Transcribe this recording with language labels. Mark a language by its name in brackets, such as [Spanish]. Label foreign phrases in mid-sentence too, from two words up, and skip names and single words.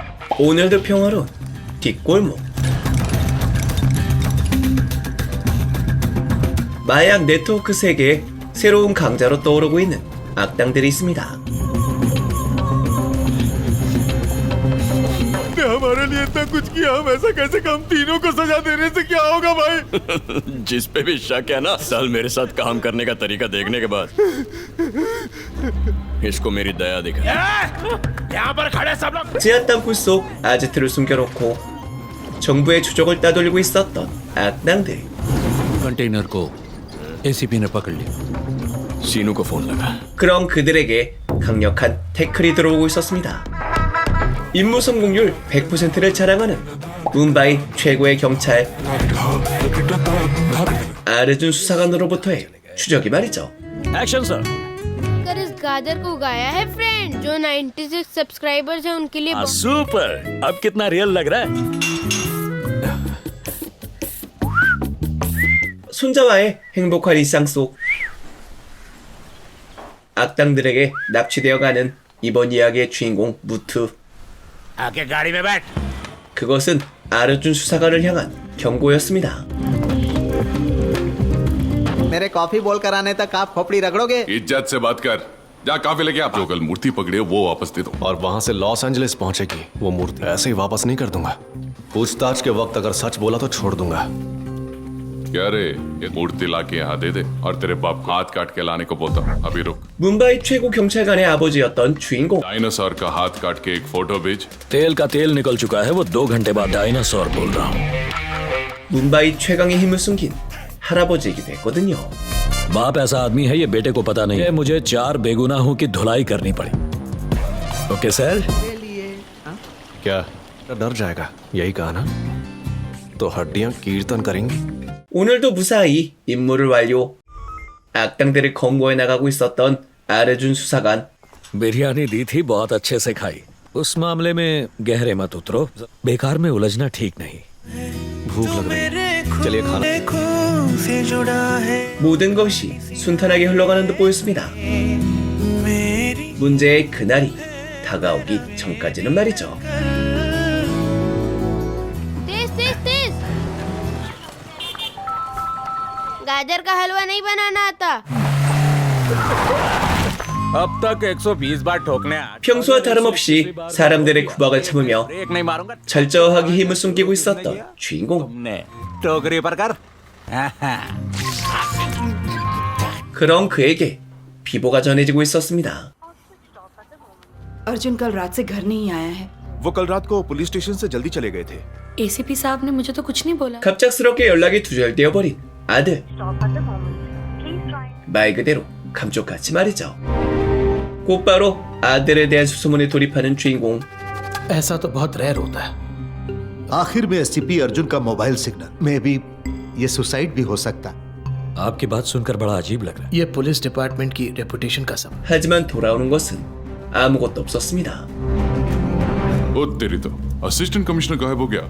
[Korean] 오늘도 평화로운 뒷골목. 마약 네트워크 세계에 새로운 강자로 떠오르고 있는 악당들이 있습니다. [Hindi] हमारे लिए इतना कुछ किया, हम ऐसा कैसे हम तीनों को सजा देने से क्या होगा भाई? जिस पे भी शक है ना, साल मेरे साथ काम करने का तरीका देखने के बाद इसको मेरी दया दिखा। यहाँ पर खड़े सब लोग। [Korean] 지하 땅굴 속 아지트를 숨겨놓고 정부의 추적을 따돌리고 있었던 악당들. [Hindi] कंटेनर को एसीपी ने पकड़ लिया। सीनू को फोन लगा। [Korean] 그럼 그들에게 강력한 태클이 들어오고 있었습니다. 임무 성공률 100%를 자랑하는 문바이 최고의 경찰 아르준 수사관으로부터의 추적이 말이죠. [English] action sir. [Hindi] कर इस गाजर को उगाया है फ्रेंड जो 96 सब्सक्राइबर्स हैं उनके लिए सुपर। अब कितना रियल लग रहा है? [Korean] 손자와의 행복한 일상 속 악당들에게 납치되어 가는 이번 이야기의 주인공 무투. [Hindi] आके गाड़ी में बैठ। [Korean] 그것은 아르준 수사관을 향한 경고였습니다. [Hindi] मेरे कॉफी बोल कर आने तक आप खोपड़ी रगड़ोगे। इज्जत से बात कर। जा काफी लेके आप जो कल मूर्ति पकड़े हो वो वापस दे दो। और वहां से लॉस एंजलिस पहुंचेगी वो मूर्ति। ऐसे ही वापस नहीं कर दूंगा। पूछताछ के वक्त अगर सच बोला तो छोड़ दूंगा। क्या रे, ये मूर्ति लाके यहाँ दे दे और तेरे बाप हाथ काट के लाने को बोलता। अभी रुक। [Korean] 문바이 최고 경찰관의 아버지였던 주인공. [Hindi] डायनासोर का हाथ काट के एक फोटो भेज। तेल का तेल निकल चुका है, वो 2 घंटे बाद डायनासोर बोल रहा हूँ। [Korean] 문바이 최강의 힘을 숨긴 할아버지이기도 했거든요. [Hindi] बाप ऐसा आदमी है, ये बेटे को पता नहीं है। मुझे 4 बेगुनाहों की धुलाई करनी पड़ी। [English] okay sir. [Hindi] क्या डर जाएगा? यही कहा ना? तो हड्डियां कीर्तन करेंगी। [Korean] 오늘도 무사히 임무를 완료. 악당들을 검거해 나가고 있었던 아르준 수사관. [Hindi] बिरयानी दी थी, बहुत अच्छे से खाई। उस मामले में गहरे मत उतरो, बेकार में उलझना ठीक नहीं। भूख लग रही है, चलिए खाना। [Korean] 모든 것이 순탄하게 흘러가는 듯 보였습니다. 문제의 그날이 다가오기 전까지는 말이죠. [Hindi] तेज गाजर का हलवा नहीं बनाना आता। अब तक 120 बार ठोकने [Korean] 평소와 다름없이 사람들의 구박을 참으며 [Hindi] ब्रेक नहीं मारूंगा। [Korean] 철저하게 힘을 숨기고 있었던 주인공. [Hindi] तुमने टोकरी पर कर। [Korean] 그런 그에게 비보가 전해지고 있었습니다. [Hindi] अर्जुन कल रात से घर नहीं आया है। वो कल रात को पुलिस स्टेशन से जल्दी चले गए थे। एसीपी साहब ने मुझे तो कुछ नहीं बोला। [Korean] 갑작스럽게 연락이 두절되어 버린 아들. 말 그대로 감쪽같이 말이죠. 곧바로 아들에 대한 수소문에 돌입하는 주인공. [Hindi] ऐसा तो बहुत रेयर होता है। आखिर में एससीपी अर्जुन का मोबाइल सिग्नल में भी ये सुसाइड भी हो सकता। आपकी बात सुनकर बड़ा अजीब लग रहा है। ये [English] police department [Hindi] की रेपुटेशन का सवाल। [Korean] 하지만 돌아오는 것은 아무것도 없었습니다. [Hindi] ओ तेरी तो [English] assistant commissioner [Hindi] गायब हो गया।